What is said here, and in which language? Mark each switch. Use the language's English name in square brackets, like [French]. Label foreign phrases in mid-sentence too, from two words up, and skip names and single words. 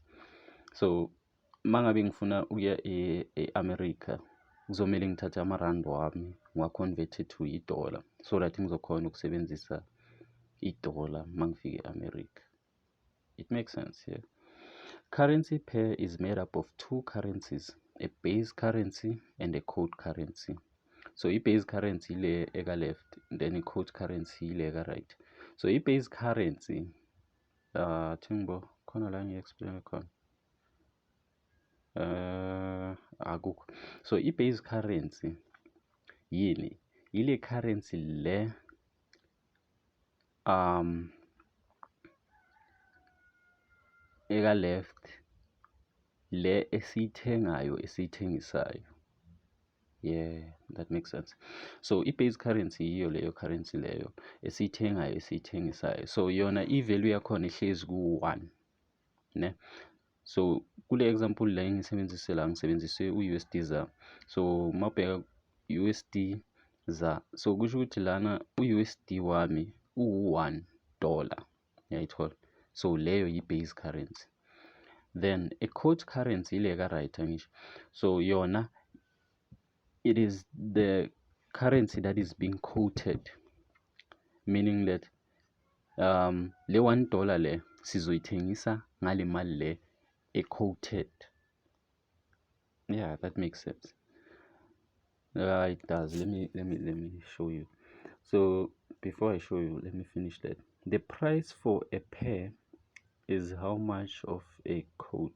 [Zulu] So mangabe ngifuna ukuya e-America, kuzomele ngithathe ama-rand wami ngiwa- [English] convert to [Zulu] i-dollar, [English] so that [Zulu] ngizokhona ukusebenzisa i-dollar mangifike e-America. [English] It makes sense, yeah. Currency pair is made up of 2 currencies, a base currency and a code currency. [Zulu] So i- [English] base currency [Zulu] ile eka left, [English] then i-code currency [Zulu] ile eka right. So i- [English] base currency [Zulu] thingbo khona la ngi-explain khona. Akukho. So i- [English] base currency [Zulu] yini? Ile currency le eka left, le esiyithengayo esiyithengisayo. [English] Yeah, that makes sense. So i-base currency [Zulu] yiyo leyo currency leyo esiyithengayo esiyithengisayo. So yona i-value yakhona ihlezi ku-1, ne? So kule example la ngisebenzise la ngisebenzise u-USD ZAR. So mabheka USD ZAR, so kusho ukuthi lana u-USD wami u-$1. Yayithola. So leyo yi- [English] base currency. [Zulu] Then a [English] code currency [Zulu] ile ka right angisho. [English] So yona it is the currency that is being quoted, meaning that le $1 [Zulu] le sizoyithengisa ngale mali le [English] quoted. Yeah, that makes sense. It does. Let me show you. So before I show you, let me finish that. The price for a pair is how much of a quote.